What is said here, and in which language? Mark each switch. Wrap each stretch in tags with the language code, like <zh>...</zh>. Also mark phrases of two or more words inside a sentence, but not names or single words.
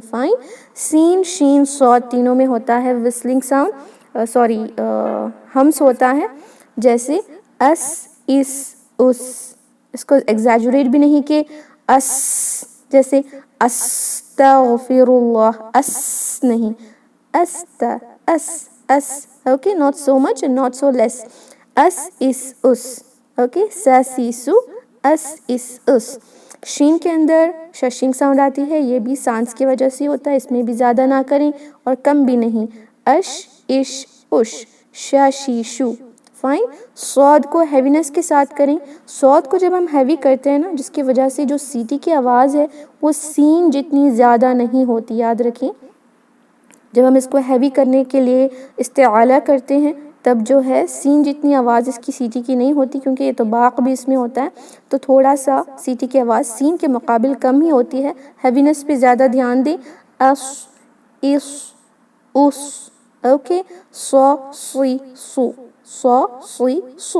<ur>فائن، سین شین صاد تینوں میں ہوتا ہے</ur> <en>whistling sound,</en> <ur>ہمس ہوتا ہے، جیسے اس اس اس، اس کو ایگزیجریٹ بھی نہیں کہ اس، جیسے</ur> <ar>استغفر اللہ،</ar> <ur>اس نہیں، اس اوکے،</ur> <en>not so much not so less, اس اس اس، اوکے، سیسو اس اس اس۔</en> <ur>شین کے اندر</ur> <en>shushing sound</en> <ur>آتی ہے، یہ بھی سانس کی وجہ سے ہوتا ہے، اس میں بھی زیادہ نہ کریں اور کم بھی نہیں، اش اش اش، شا شی شو۔ فائن، صاد کو ہیوینس کے ساتھ کریں، صاد کو جب ہم ہیوی کرتے ہیں نا، جس کی وجہ سے جو سیٹی کی آواز ہے وہ سین جتنی زیادہ نہیں ہوتی، یاد رکھیں جب ہم اس کو ہیوی کرنے کے لیے استعالہ کرتے ہیں تب جو ہے سین جتنی آواز اس کی سیٹی کی نہیں ہوتی، کیونکہ اطباق بھی اس میں ہوتا ہے، تو تھوڑا سا سیٹی کی آواز سین کے مقابل کم ہی ہوتی ہے، ہیوینس پہ زیادہ دھیان دیں، اس اس اس، اوکے، سو سوئی سو، سو سوئی سو۔</ur>